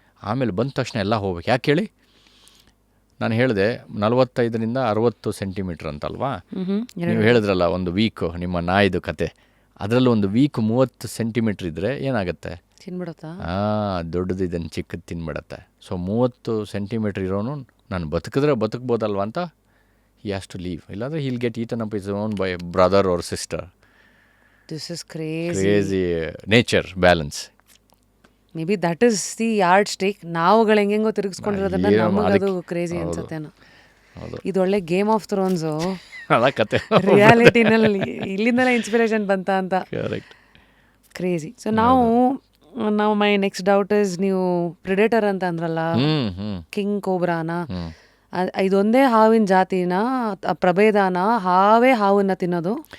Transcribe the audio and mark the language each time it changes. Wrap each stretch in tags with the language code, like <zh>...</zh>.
<kn>ಆಮೇಲೆ ಬಂದ ತಕ್ಷಣ ಎಲ್ಲ ಹೋಗ್ಬೇಕು. ಯಾಕೆ ಹೇಳಿ? ನಾನು ಹೇಳಿದೆ 45-60 ಸೆಂಟಿಮೀಟ್ರ್ ಅಂತಲ್ವಾ. ನೀವು ಹೇಳಿದ್ರಲ್ಲ ಒಂದು ವೀಕು ನಿಮ್ಮ ನಾಯಿದು ಕತೆ, ಅದರಲ್ಲಿ ಒಂದು ವೀಕ್ 30 ಸೆಂಟಿಮೀಟ್ರ್ ಇದ್ದರೆ ಏನಾಗುತ್ತೆ? ತಿನ್ಬಿಡುತ್ತಾ? ದೊಡ್ಡದು ಇದನ್ನು ಚಿಕ್ಕದು ತಿನ್ಬಿಡತ್ತೆ. ಸೊ 30 ಸೆಂಟಿಮೀಟ್ರ್ ಇರೋನು ನಾನು ಬದುಕಿದ್ರೆ ಬದುಕ್ಬೋದಲ್ವ ಅಂತ</kn> <en>he has to leave.</en> <kn>ಇಲ್ಲಾಂದರೆ</kn> <en>he'll get eaten up his own by brother or sister. This is crazy nature balance. Maybe that is the yard stick.</en> <kn>ನಾವುಗಳು ಹೆಂಗೆಂಗೋ ತಿರುಗಿಸ್ಕೊಂಡಿರೋದನ್ನ ನಮಗದು ಕ್ರೇಜಿ ಅನ್ಸುತ್ತೇನೋ. ಇದು ಒಳ್ಳೆ ಗೇಮ್ ಆಫ್ ಥ್ರೋನ್ಸು ಅದ ಕತೆ. ರಿಯಾಲಿಟಿನಲ್ಲಿ ಇಲ್ಲಿಂದಲೇ ಇನ್ಸ್ಪಿರೇಷನ್ ಬಂತ ಅಂತ. ಕ್ರೇಜಿ. ಸೊ ನಾವು</kn> <en>my next doubt is,</en> <kn>ನೀವು ಪ್ರಿಡೇಟರ್ ಅಂತ ಅಂದ್ರಲ್ಲ, ಕಿಂಗ್ ಕೋಬ್ರಾನ, ಇದೊಂದೇ ಹಾವಿನ ಜಾತಿನ, ಪ್ರಭೇದನ, ಹಾವನ್ನ ತಿನ್ನೋದು?</kn>